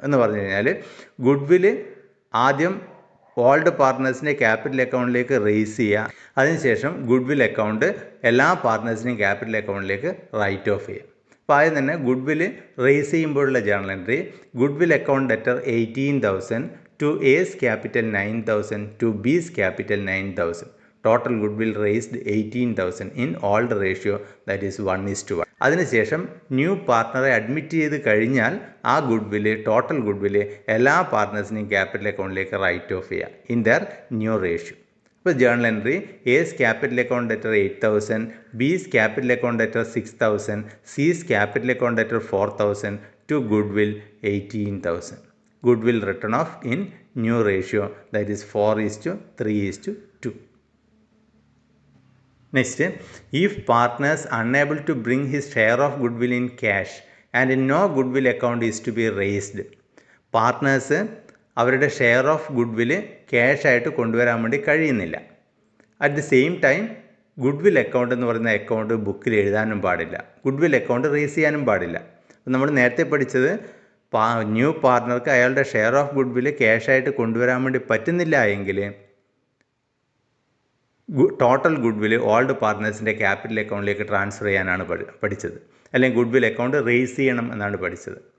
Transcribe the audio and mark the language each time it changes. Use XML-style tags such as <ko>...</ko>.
<ml>എന്ന് പറഞ്ഞു കഴിഞ്ഞാൽ ഗുഡ്വിൽ ആദ്യം ഓൾഡ് പാർട്ട്നേഴ്സിൻ്റെ ക്യാപിറ്റൽ അക്കൗണ്ടിലേക്ക് റേസ് ചെയ്യുക, അതിനുശേഷം ഗുഡ്വിൽ അക്കൗണ്ട് എല്ലാ പാർട്ട്നേഴ്സിനെയും ക്യാപിറ്റൽ അക്കൗണ്ടിലേക്ക് റൈറ്റ് ഓഫ് ചെയ്യുക. അപ്പോൾ ആദ്യം തന്നെ ഗുഡ്വിൽ റേസ് ചെയ്യുമ്പോഴുള്ള journal entry goodwill account debtor 18,000</ml> <en>to A's capital 9,000</en> <ml>to B's capital 9,000.</ml> <en>Total goodwill raised 18,000 in old ratio, that is 1:1.</en> <ml>അതിനുശേഷം ന്യൂ പാർട്ട്ണറെ അഡ്മിറ്റ് ചെയ്ത് കഴിഞ്ഞാൽ ആ ഗുഡ്വില് ടോട്ടൽ ഗുഡ്വില് എല്ലാ പാർട്ട്നേഴ്സിനെയും ക്യാപിറ്റൽ അക്കൗണ്ടിലേക്ക് റൈറ്റ് ഓഫ് ചെയ്യുക ഇൻ ദർ ന്യൂ റേഷ്യോ. ഇപ്പോൾ journal entry S capital account debtor 8,000, bis capital account debtor 6,000, Cs capital account debtor 4,000</ml> <en>to goodwill 18,000. Goodwill written off in new ratio, that is 4:3:2. Next, if partners unable to bring his share of goodwill in cash and no goodwill account is to be raised.</en> <ml>Partners അവരുടെ share of goodwill cash ആയിട്ട് കൊണ്ടുവരാൻ വേണ്ടി കഴിയുന്നില്ല. At the same time goodwill account എന്ന് പറയുന്ന account ബുക്കിൽ എഴുതാനും പാടില്ല, ഗുഡ്വിൽ അക്കൗണ്ട് റേസ് ചെയ്യാനും പാടില്ല. നമ്മൾ നേരത്തെ പഠിച്ചത് ന്യൂ പാർട്ട്ണർക്ക് അയാളുടെ ഷെയർ ഓഫ് ഗുഡ്വിൽ ക്യാഷായിട്ട് കൊണ്ടുവരാൻ വേണ്ടി പറ്റുന്നില്ല എങ്കിൽ ടോട്ടൽ ഗുഡ്വിൽ ഓൾഡ് പാർട്ട്നേഴ്സിൻ്റെ ക്യാപിറ്റൽ അക്കൗണ്ടിലേക്ക് ട്രാൻസ്ഫർ ചെയ്യാനാണ് പഠിച്ചത്, അല്ലെങ്കിൽ ഗുഡ്വിൽ അക്കൗണ്ട് റേസ് ചെയ്യണം എന്നാണ് പഠിച്ചത്.</ml>